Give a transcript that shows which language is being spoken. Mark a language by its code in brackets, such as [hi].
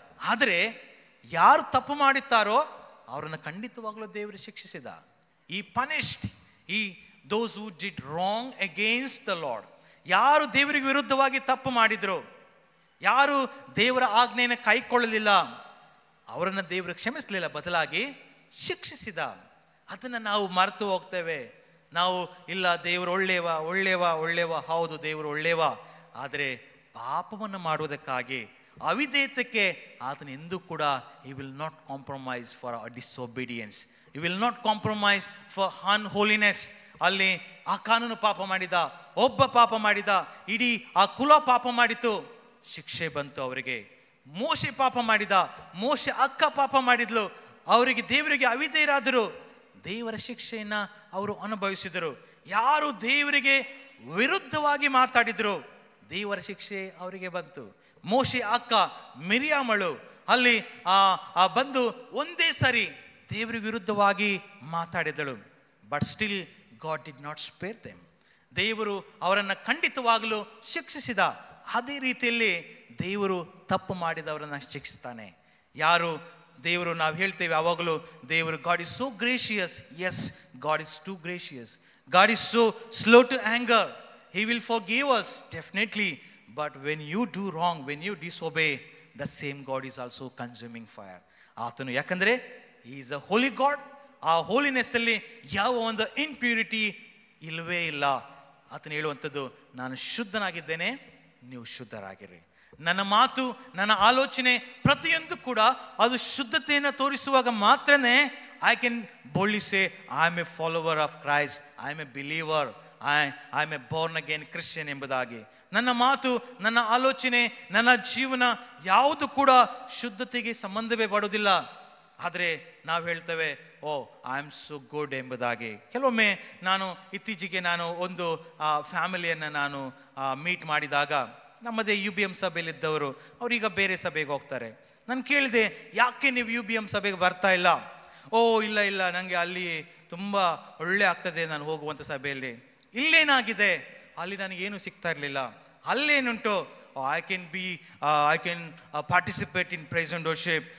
[kn] ಆದರೆ ಯಾರು ತಪ್ಪು ಮಾಡುತ್ತಾರೋ ಅವರನ್ನು ಖಂಡಿತವಾಗಲೂ ದೇವರು ಶಿಕ್ಷಿಸಿದ. [en] He punished those who did wrong against the Lord. [kn] ಯಾರು ದೇವರಿಗೆ ವಿರುದ್ಧವಾಗಿ ತಪ್ಪು ಮಾಡಿದ್ರು, ಯಾರು ದೇವರ ಆಜ್ಞೆಯನ್ನು ಕೈಕೊಳ್ಳಲಿಲ್ಲ, ಅವರನ್ನು ದೇವರು ಕ್ಷಮಿಸಲಿಲ್ಲ, ಬದಲಾಗಿ ಶಿಕ್ಷಿಸಿದ. ಅದನ್ನು ನಾವು ಮರೆತು ಹೋಗ್ತೇವೆ. ನಾವು ಇಲ್ಲ, ದೇವರು ಒಳ್ಳೆಯವ, ಹೌದು ದೇವರು ಒಳ್ಳೆಯವ. ಆದರೆ ಪಾಪವನ್ನು ಮಾಡುವುದಕ್ಕಾಗಿ, ಅವಿಧೇಯತೆಗೆ ಆತನ ಎಂದೂ ಕೂಡ [en] he will not compromise for a disobedience. he will not compromise for unholiness. [kn] ಅಲ್ಲಿ ಆ ಕಾನೂನು ಪಾಪ ಮಾಡಿದ, ಒಬ್ಬ ಪಾಪ ಮಾಡಿದ, ಇಡೀ ಆ ಕುಲ ಪಾಪ ಮಾಡಿತು, ಶಿಕ್ಷೆ ಬಂತು ಅವರಿಗೆ. ಮೋಶೆ ಪಾಪ ಮಾಡಿದ, ಮೋಶೆ ಅಕ್ಕ ಪಾಪ ಮಾಡಿದ್ಲು, ಅವರಿಗೆ ದೇವರಿಗೆ ಅವಿಧೇಯರಾದರು, ದೇವರ ಶಿಕ್ಷೆಯನ್ನ ಅವರು ಅನುಭವಿಸಿದರು. ಯಾರು ದೇವರಿಗೆ ವಿರುದ್ಧವಾಗಿ ಮಾತಾಡಿದ್ರು, ದೇವರ ಶಿಕ್ಷೆ ಅವರಿಗೆ ಬಂತು. ಮೋಶೆ ಅಕ್ಕ ಮಿರಿಯಾಮಳು ಅಲ್ಲಿ ಬಂದು ಒಂದೇ ಸರಿ ದೇವರಿಗೆ ವಿರುದ್ಧವಾಗಿ ಮಾತಾಡಿದಳು. [en] But still God did not spare them. [kn] ದೇವರು ಅವರನ್ನು ಖಂಡಿತವಾಗಲೂ ಶಿಕ್ಷಿಸಿದ. ಅದೇ ರೀತಿಯಲ್ಲಿ ದೇವರು ತಪ್ಪು ಮಾಡಿದವರನ್ನು ಶಿಕ್ಷಿಸ್ತಾನೆ. ಯಾರು ದೇವರು, ನಾವು ಹೇಳ್ತೇವೆ ಯಾವಾಗಲೂ, ದೇವರು [en] God is so gracious. Yes, God is too gracious. God is so slow to anger. He will forgive us, definitely. But when you do wrong, when you disobey, the same God is also consuming fire. [kn] ಆತನು, ಯಾಕಂದರೆ [en] He is a holy God. [kn] ಆ holiness ಅಲ್ಲಿ ಯಾವ ಒಂದು impurity ಇಲ್ಲವೇ ಇಲ್ಲ. ಆತನು ಹೇಳುವಂಥದ್ದು, ನಾನು ಶುದ್ಧನಾಗಿದ್ದೇನೆ, ನೀವು ಶುದ್ಧರಾಗಿರಿ. ನನ್ನ ಮಾತು, ನನ್ನ ಆಲೋಚನೆ ಪ್ರತಿಯೊಂದು ಕೂಡ ಅದು ಶುದ್ಧತೆಯನ್ನು ತೋರಿಸುವಾಗ ಮಾತ್ರನೇ [en] I can boldly say I am a follower of Christ, I am a believer, I am a born again Christian [kn] ಎಂಬುದಾಗಿ. ನನ್ನ ಮಾತು, ನನ್ನ ಆಲೋಚನೆ, ನನ್ನ ಜೀವನ ಯಾವುದು ಕೂಡ ಶುದ್ಧತೆಗೆ ಸಂಬಂಧವೇ ಪಡೋದಿಲ್ಲ. ಆದರೆ ನಾವು ಹೇಳ್ತೇವೆ, [en] oh I am so good [kn] ಎಂಬುದಾಗಿ. ಕೆಲವೊಮ್ಮೆ ಇತ್ತೀಚೆಗೆ ನಾನು ಒಂದು ಫ್ಯಾಮಿಲಿಯನ್ನು ನಾನು ಮೀಟ್ ಮಾಡಿದಾಗ, ನಮ್ಮದೇ UBM ಸಭೆಯಲ್ಲಿದ್ದವರು, ಅವರೀಗ ಬೇರೆ ಸಭೆಗೆ ಹೋಗ್ತಾರೆ. ನಾನು ಕೇಳಿದೆ, ಯಾಕೆ ನೀವು UBM ಸಭೆಗೆ ಬರ್ತಾ ಇಲ್ಲ? ಓ ಇಲ್ಲ, ನನಗೆ ಅಲ್ಲಿ ತುಂಬ ಒಳ್ಳೆ ಆಗ್ತದೆ ನಾನು ಹೋಗುವಂಥ ಸಭೆಯಲ್ಲಿ. ಇಲ್ಲೇನಾಗಿದೆ? ಅಲ್ಲಿ ನನಗೇನು ಸಿಗ್ತಾ ಇರಲಿಲ್ಲ. ಅಲ್ಲೇನುಂಟು? [en] I can participate in praise and worship.